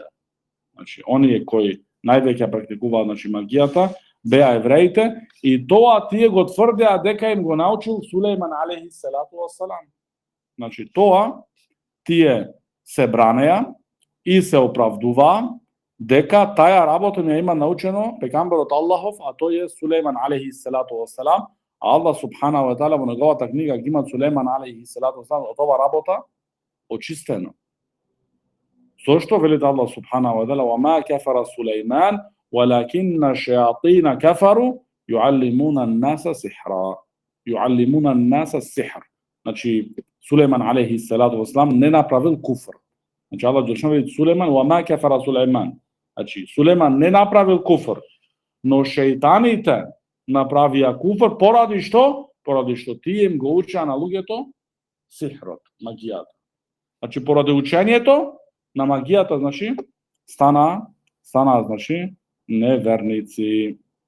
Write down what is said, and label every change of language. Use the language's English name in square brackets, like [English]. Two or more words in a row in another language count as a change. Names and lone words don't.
[Macedonian] Значи, оние кои највеќе практикуваа, значи, магијата, беа евреите, и тоа тие го тврдеа дека им го научил Сулејман [Arabic] عليه الصلاة والسلام. [Macedonian] Значи, тоа тие се бранеа и се оправдуваа дека таја работа не има научено пегамберот Аллахов, а тој е Сулејман [Arabic] عليه الصلاة والسلام. [Macedonian] А Аллах [Arabic] سبحانه وتعالى [Macedonian] во неговата книга ги има Сулејман [Arabic] عليه الصلاة والسلام [Macedonian] од ова работа очистено. Зошто вели [Arabic] الله سبحانه وتعالى وما كفر سليمان, ولكن الشياطين كفروا يعلمون الناس سحرا." يعلمون الناس السحر. [Macedonian] Значи, Сулејман [Arabic] عليه الصلاة والسلام [Macedonian] не направил куфр. Значи, Аллах џелешану вели Сулејман: [Arabic] "وكفر سليمان." [Macedonian] Значи, Сулејман не направил куфр, но шејтаните направија куфр поради што? Поради што тие им го учеа на луѓето сихрот, магијата. Значи, поради учењето на магијата, значи, стана, значи, неверници.